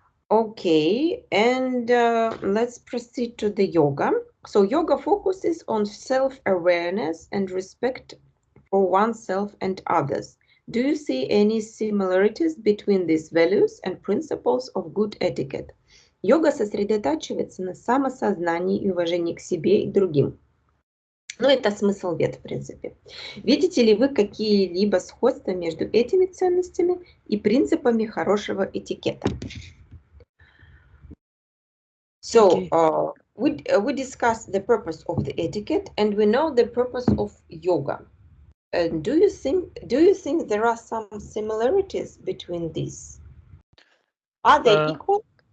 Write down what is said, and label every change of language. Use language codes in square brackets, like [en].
[en] Okay, and let's proceed to the yoga. So yoga focuses on self-awareness and respect for oneself and others. Do you see any similarities between these values and principles of good etiquette? [ru] Йога сосредотачивается на самосознании и уважении к себе и другим. Ну, это смысл бед, в принципе. Видите ли вы какие-либо сходства между этими ценностями и принципами хорошего этикета? [en] So, we discussed the purpose of the etiquette, and we know the purpose of yoga. And do you think there are some similarities between these? Are they equal?